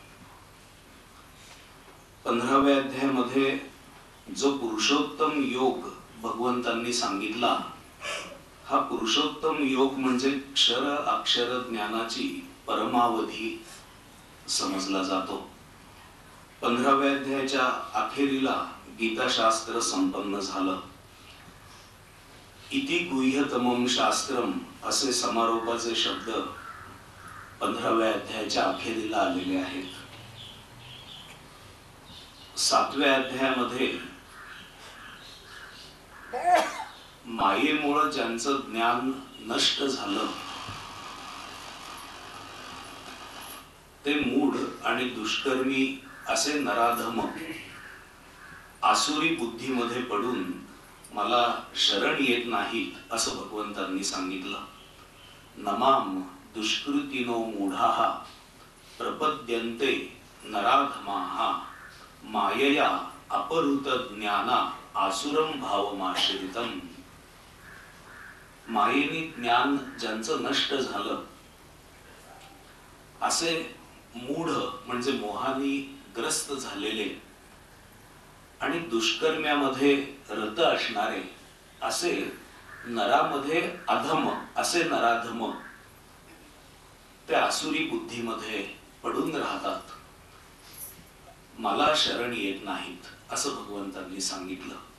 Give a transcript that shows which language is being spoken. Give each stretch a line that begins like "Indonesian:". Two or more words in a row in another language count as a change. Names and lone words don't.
Marathi: 15व्या अध्यायामध्ये जो पुरुषोत्तम योग भगवंतांनी सांगितला हा पुरुषोत्तम योग म्हणजे क्षर अक्षर ज्ञानाची परमावधी समजला जातो। 15व्या अध्यायाच्या अखेरीला गीताशास्त्र संपन्न झालं।
Sanskrit: इति गुह्यतमं शास्त्रम
Marathi: असे समारोपाचे शब्द 15व्या अध्यायाच्या अखेरीला आलेले आहेत। 7व्या अध्यायामध्ये मायेमुळे ज्यांचं ज्ञान नष्ट झालं ते मूढ आणि दुष्कर्मी असे नराधम आसुरी बुद्धीमध्ये पडून मला शरण येत नाहीत असं भगवंतांनी सांगितलं।
Sanskrit: नमाम दुष्कृतिनो मूढाः प्रपद्यन्ते नराधमाः मायया अपहृत ज्ञाना आसुरम भावमाश्रितम।
Marathi: मायेने ज्ञान ज्यांचं नष्ट झालं असे मूढ म्हणजे मोहानी ग्रस्त झालेले आणि दुष्कर्म्यामध्ये रत असणारे असे नरामध्ये अधम असे नराधम ते आसुरी बुद्धीमध्ये पडून राहतात, मला शरण येत नाहीत असं भगवंतांनी सांगितलं।